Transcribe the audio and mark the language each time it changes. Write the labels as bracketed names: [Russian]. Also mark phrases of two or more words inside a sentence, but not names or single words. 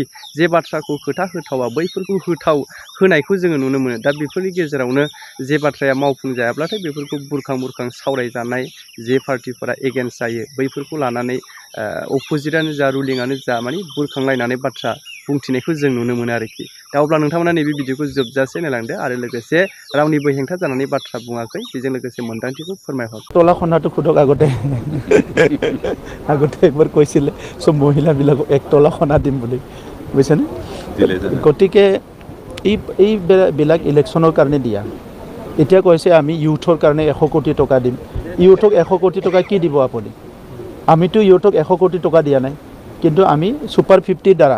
[Bodo] जे बाथ्राखौ खोथा होथावा बैफोरखौ होनायखौ जोङो नुनो मोनो दा बेफोरनि गेजेरावनो जे बाथ्राया मावफुंजायाब्लाथाय बेफोरखौ बुरखां सावरायजानाय जे पार्टिफोरा एगेन्स्ट जायो बैफोरखौ लानानै अपोजिटआनो जा रुलिंआनो जा माने बुरखांलायनानै बाथ्रा बुंथिनायखौ जों नुनो मोनो आरोखि दा अब्ला नोंथांमोना नैबे भिडिअखौ जोबजासे नायलांदो आरो लोगोसे रावनिबो हेंथा जानानै बाथ्रा बुङाखै बेजों लोगोसे मोन्दांथिखौ फोरमायहर [Assamese] তলা খনাটো খুদক আগতে আগতে একবার কইছিলে সব মহিলাবিলাকক একতলা খনা দিম বুলি বুজিছেনে গতিকে এইবিলাক ইলেকশ্যনৰ কাৰণে দিয়া এতিয়া কৈছে আমি ইউথৰ কাৰণে 100 কোটি টকা দিম ইউথক 100 কোটি টকা কি দিব আপুনি আমিতো ইউথক 100 কোটি টকা দিয়া নাই কিন্তু আমি সুপাৰ 50 দ্বাৰা